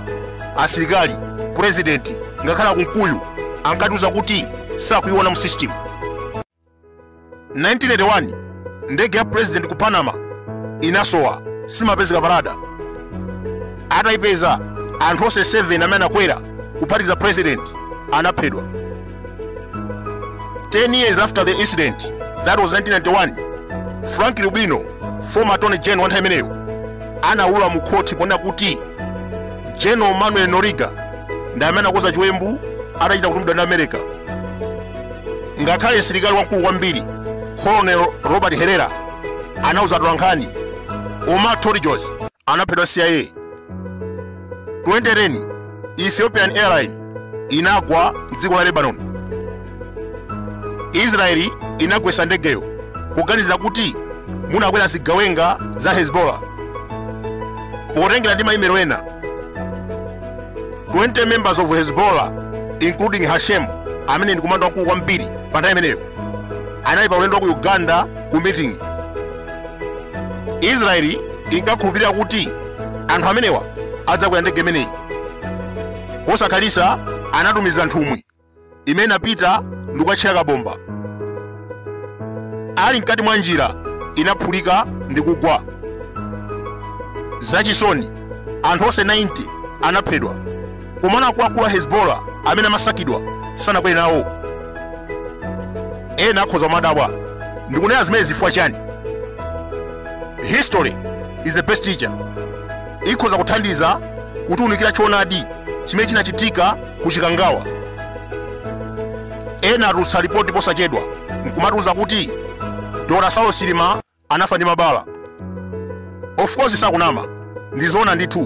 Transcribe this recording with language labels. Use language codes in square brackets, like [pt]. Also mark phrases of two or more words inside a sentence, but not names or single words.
[ny] Asilikali, president ngakhala kumkuyu ankatiuza kuti sakuiona mu system. 1981 ndege ya president ku Panama inasowa, simapezeka parada. Atayipeza, anthu onse 7 amene anakwera kuphatikiza president anaphedwa. [en] 10 years after the incident, that was 1991, [ny] Frank Rubino, [en] former Attorney General [ny] wa nthawi imeneyo, anawulula mu khoti ponena kuti General Manuel Noriga ndi amene anakonza chiwembu atachita kutumidwa ndi America. Ngakhale msilikali wamkulu kwambiri Colonel Robert Herrera anauza atolankhani, Omar Torrijos anaphedwa CIA. 2010 Ethiopian Airline inagwa mdziko la Lebanon. Israeli inagwetsa ndegeyo kuganizira kuti munakwera zigawenga za Hezbollah. Potengera ndi maimelo ena, 20 [en] members of Hezbollah including Hashem [ny] amene ndi komando wamkulu kwambiri pa nthawi imeneyo anali pa ulendo wa ku Uganda ku meeting. Israeli inkakhulupirira kuti anthu amenewa adzakwera ndege imeneyi. Posakhalisa anatumiza nthumwi imene inapita ndi kukatchera kabomba. Ali mkati mwa njira inaphulika ndi kugwa. Zachisoni, anthu onse 90 anaphedwa, komano akuluakulu a Hezbollah amene amasakidwa sanakwere nawo. Ena akhoza kumadabwa ndikunena zimene zifukwa chani. [en] History is the best teacher. [ny] Ikhoza kuthandiza kutiwunikira choonadi chimene chinachitika ku Chikangawa. Ena atulutsa ripoti posachedwa nkumatiuza kuti Dr. Saulo Chilima anafa ndi mabala. [en] Of course [ny] sakunama, ndizoona ndithu.